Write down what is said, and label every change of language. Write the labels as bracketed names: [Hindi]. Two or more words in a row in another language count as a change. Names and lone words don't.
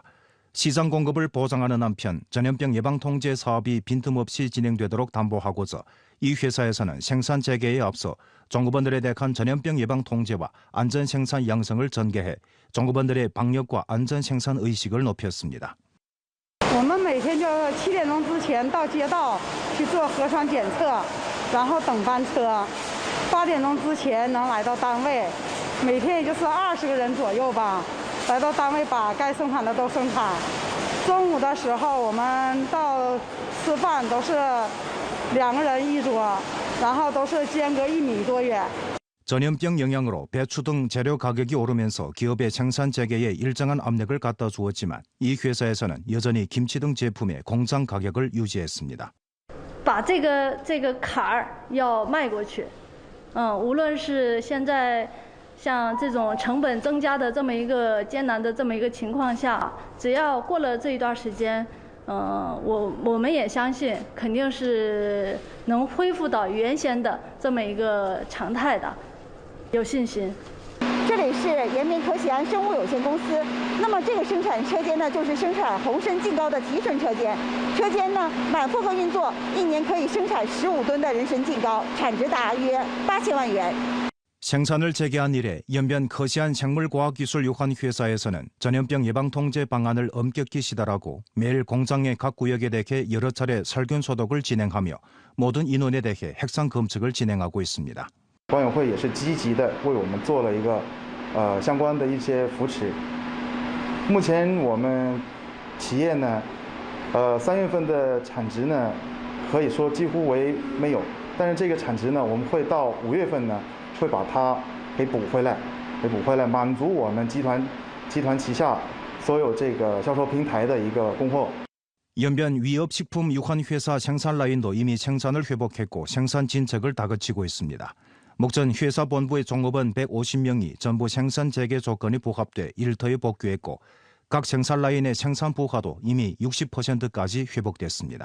[Korean] 시장 공급을 보장하는 한편 전염병 예방 통제 사업이 빈틈없이 진행되도록 담보하고자 이 회사에서는 생산 재개에 앞서 종업원들에 대한 전염병 예방 통제와 안전 생산 양성을 전개해 종업원들의 방역과 안전 생산 의식을 높였습니다. [Chinese] 我们每天就7点钟之前到街道去做核酸检测，然后等班车。8点钟之前能来到单位，每天也就是20个人左右吧，来到单位把该生产的都生产。中午的时候我们到吃饭都是2个人一桌，然后都是间隔1米多远。 [Korean] 전염병 영향으로 배추 등 재료 가격이 오르면서 기업의 생산 재개에 일정한 압력을 갖다 주었지만 이 회사에서는 여전히 김치 등 제품의 공장 가격을 유지했습니다. [Chinese] 把这个坎儿要迈过去，无论是现在像这种成本增加的这么一个艰难的这么一个情况下，只要过了这一段时间，我们也相信肯定是能恢复到原先的这么一个常态的。有信心。这里是延明可喜安生物有限公司。那么这个生产车间呢，就是生产红参净膏的提纯车间。车间呢满负荷运作，1年可以生产15吨的人参净膏，产值大约8000万元。 [Korean] 생산을 재개한 이래 연변 커시안 생물과학기술유한회사에서는 전염병 예방 통제 방안을 엄격히 시달하고 매일 공장의 각 구역에 대해 여러 차례 살균 소독을 진행하며 모든 인원에 대해 핵상 검측을 진행하고 있습니다. [Chinese] 管委会也是积极的为我们做了一个相关的一些扶持。目前我们企业呢，3月份的产值呢，可以说几乎为没有，但是这个产值呢，我们会到5月份呢，会把它给补回来，满足我们集团旗下所有这个销售平台的一个供货。 [Korean] 연변 위협식품유관회사 생산 라인도 이미 생산을 회복했고 생산 진척을 다그치고 있습니다. 목전 회사 본부의 종업원 150명이 전부 생산 재개 조건이 부합돼 일터에 복귀했고 각 생산 라인의 생산 부하도 이미 60%까지 회복됐습니다.